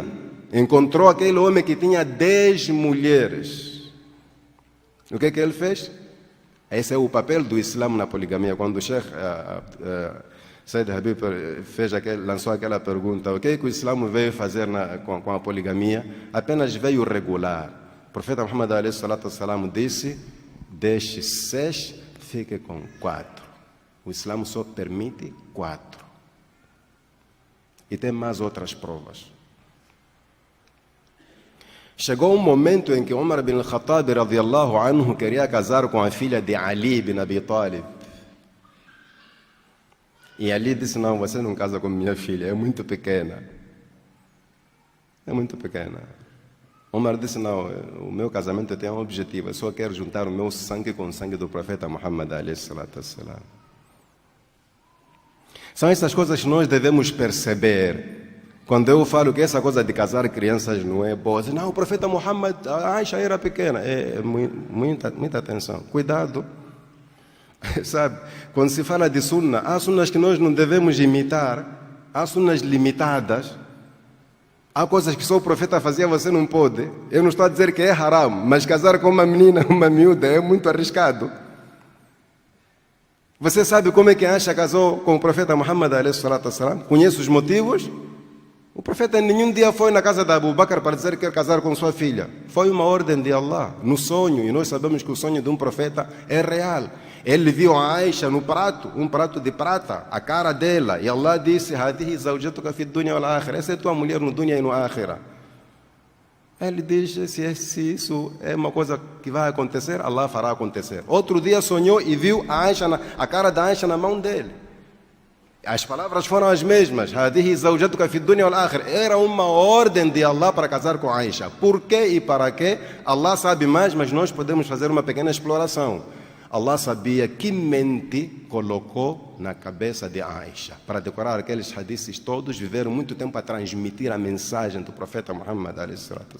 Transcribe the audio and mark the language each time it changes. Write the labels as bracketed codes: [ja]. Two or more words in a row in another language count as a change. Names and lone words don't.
[pt] Encontrou aquele homem que tinha 10 mulheres. O que ele fez? Esse é o papel do Islã na poligamia. Quando o Sheikh Said Habib lançou aquela pergunta, o que o Islã veio fazer com a poligamia? Apenas veio regular. O profeta Muhammad [ar] عليه الصلاة والسلام [pt] disse, deixe 6, fique com 4. O Islã só permite 4. E tem mais outras provas. Chegou um momento em que Umar bin al-Khattab [ar] رضي الله عنه [pt] queria casar com a filha de Ali bin Abi Talib. E Ali disse, não, você não casa com minha filha, é muito pequena. É muito pequena. Umar disse, não, o meu casamento tem um objetivo, eu só quero juntar o meu sangue com o sangue do profeta Muhammad [ar] عليه الصلاة والسلام. [pt] São essas coisas que nós devemos perceber. Quando eu falo que essa coisa de casar crianças não é boa, não, o profeta Muhammad, a Aisha era pequena. Muita atenção, cuidado. Sabe, quando se fala de sunna, há sunnas que nós não devemos imitar, há sunnas limitadas, há coisas que só o profeta fazia, você não pode. Eu não estou a dizer que é haram, mas casar com uma menina, uma miúda, é muito arriscado. Você sabe como é que a Aisha casou com o profeta Muhammad [ar] عليه الصلاة والسلام? [pt] Conhece os motivos? O profeta nenhum dia foi na casa de Abu Bakr para dizer que quer casar com sua filha. Foi uma ordem de Allah, no sonho. E nós sabemos que o sonho de um profeta é real. Ele viu a Aisha no prato, um prato de prata, a cara dela. E Allah disse, [ar] هذه زوجتك في الدنيا والآخرة. [pt] Essa é tua mulher no dunya e no akhirah. Ele diz, se isso é uma coisa que vai acontecer, Allah fará acontecer. Outro dia sonhou e viu a cara da Aisha na mão dele. As palavras foram as mesmas. [ar] هذه زوجتك في الدنيا والآخرة. [pt] Era uma ordem de Allah para casar com Aisha. Por quê e para quê? Allah sabe mais, mas nós podemos fazer uma pequena exploração. Allah sabia que mente colocou na cabeça de Aisha. Para decorar aqueles hadiths todos, viveram muito tempo a transmitir a mensagem do profeta Muhammad (s.a.w).